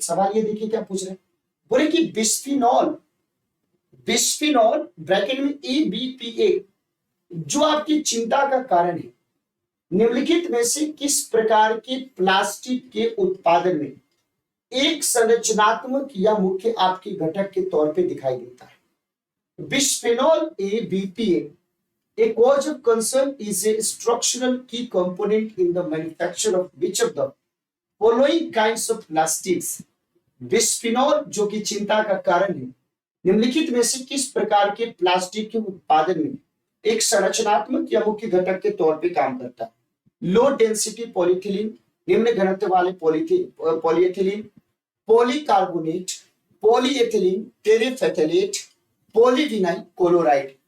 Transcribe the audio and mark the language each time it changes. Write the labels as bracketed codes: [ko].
[hi] सवाल ये देखिए क्या पूछ रहे हैं, बोले कि बिस्फिनॉल, बिस्फिनॉल ब्रैकेट में EBPA जो आपकी चिंता का कारण है, निम्नलिखित में से किस प्रकार के प्लास्टिक के उत्पादन में एक संरचनात्मक या मुख्य आपके घटक के तौर पे दिखाई देता है? [en] Bisphenol A, BPA, a cause of concern is a structural key component in the manufacture of which of the following kinds of plastics? [hi] Bisphenol जो कि चिंता का कारण है, निम्नलिखित में से किस प्रकार के प्लास्टिक के उत्पादन में एक संरचनात्मक या मुख्य घटक के तौर पे काम करता है? लो डेंसिटी पॉलीथिलीन, निम्न घनत्व वाले polyethylene, polycarbonate, polyethylene, टेरेफेथलेट, polyvinyl chloride.